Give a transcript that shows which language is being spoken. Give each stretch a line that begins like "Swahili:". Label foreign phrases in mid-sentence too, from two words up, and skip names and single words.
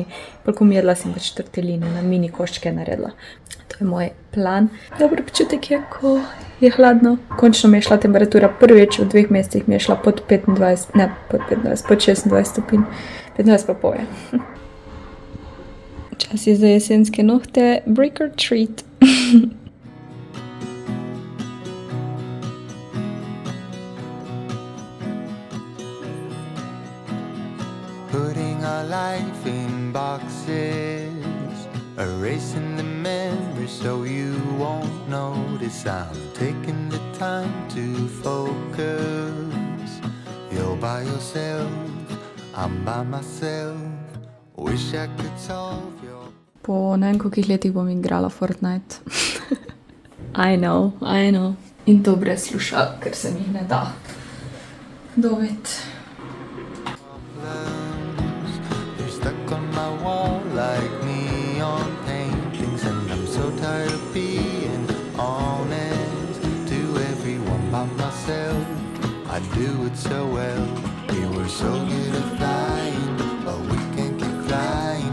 Slovenian: Polko mi jedla sem pač tortelline na mini koščke naredila. To je moj plan. Dober občutek je, ko je hladno. Končno mi je šla temperatura prvič v 2 mesecih, mi je šla pod 25, ne pod 25, pod 26 stopinj. 15 pa pol je. Čas je za jesenske nohte,
English: brick or treat. Putting our life in boxes, erasing the memories so you won't notice. I'm taking the time to focus. You're by yourself, I'm by myself. Wish I could solve your...
Slovenian: Po ne vem kolikih letih bom igrala Fortnite.
English: I know.
Slovenian: In to brez slušalk, ker se mi jih ne da dobiti.
English: You're stuck on my wall like neon paintings, and I'm so tired of being honest to everyone but myself. I do it so well. We were so good at flying, but we can't keep flying.